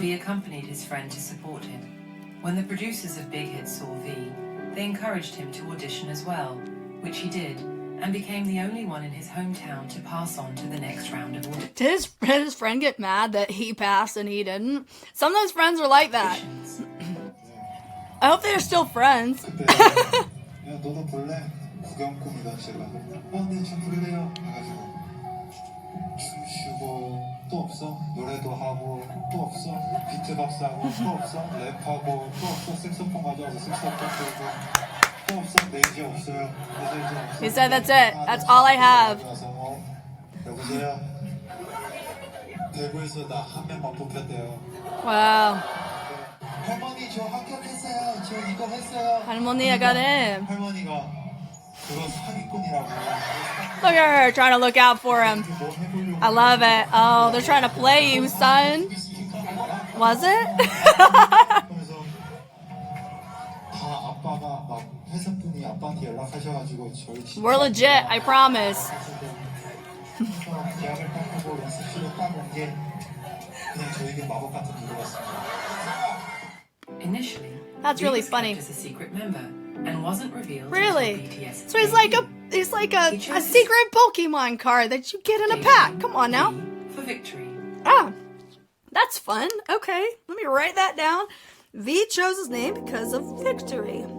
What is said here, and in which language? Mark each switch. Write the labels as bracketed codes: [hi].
[en] V accompanied his friend to support him. When the producers of Big Hit saw V, they encouraged him to audition as well, which he did, and became the only one in his hometown to pass on to the next round of auditions. Did his friend get mad that he passed and he didn't? Sometimes friends are like that. I hope they're still friends. [ko] 야, 너도 볼래? 구경꾼이다 제가. 네, 좀 부르래요. 해가지고 춤추고 또 없어. 노래도 하고 또 없어. 비트박스 하고 또 없어. 랩하고 또 없어. 색소폰 가져와서 색소폰 들고 또 없어. 네, 이제 없어요. 이제 없어. [en] He said that's it. That's all I have. [ko] 여보세요. 대구에서 나 한 명만 뽑혔대요. [en] Wow. [ko] 할머니 저 합격했어요. 저 이거 했어요. [en] 할머니, I got him. [ko] 할머니가 그건 사기꾼이라고. [en] Look at her trying to look out for him. I love it. Oh, they're trying to play you, son. Was it? [ko] 그래서 다 아빠가 막 회사분이 아빠한테 연락하셔가지고 저희 [en] We're legit, I promise. [ko] 계약을 딱 하고 연습실에 딱 온 게 그냥 저에게 마법 같은 일이었습니다. [en] Initially, That's really V was funny. kept as a secret member and wasn't revealed Really? until BTS. So he's like a secret Pokemon card that you get in a pack. Come on now. For victory. Ah, that's fun. Okay, let me write that down. V chose his name because of victory.